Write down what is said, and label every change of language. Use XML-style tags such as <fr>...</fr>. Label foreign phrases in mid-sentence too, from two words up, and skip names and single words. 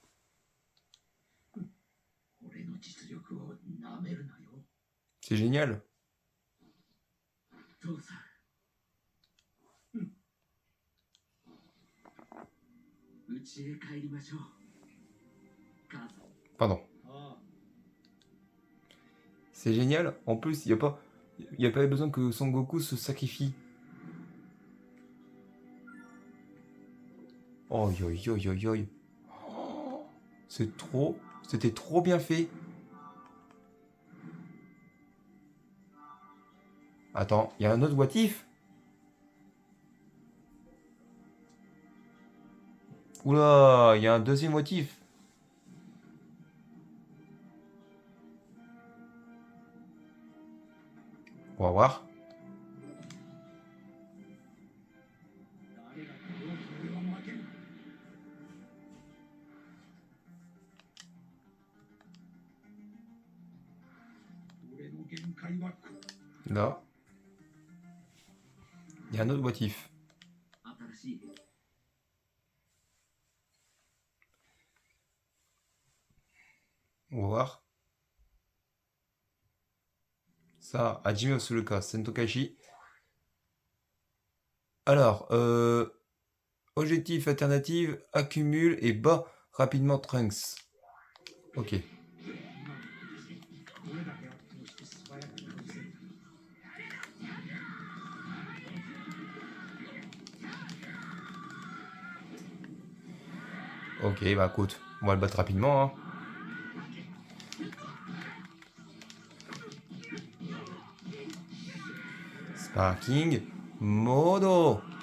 <ja>俺の実力をなめるなよ。</ja> <fr>C'est génial.</fr> <ja>父さん。家へ帰りましょう。母さん。</ja> <fr>Pardon. ああ。 C'est génial. En plus, il n'y a pas besoin que Son Goku se sacrifie. Oh, yo, yo, yo, yo. Oh, c'était trop bien fait. Attends, il y a un autre</fr> <en>what if?</en> <fr>Oula, il y a un deuxième</fr> <en>what if.</en> <fr>On va voir.</fr> <ja>誰が来ようと俺は負ける。俺の限界はこう。</ja> <fr>Là. Il y a un autre</fr> <en>what if.</en> <ja>新しい。</ja> <fr>On va voir. Ça, Hajime Osuluka, Sentokashi. Alors, objectif alternative, accumule et bat rapidement Trunks. Ok.</fr> <ja>どれだけあってもして素早く倒せる。</ja> <fr>Ok, bah écoute, on va le battre rapidement. Hein. Sparking, Modo.</fr>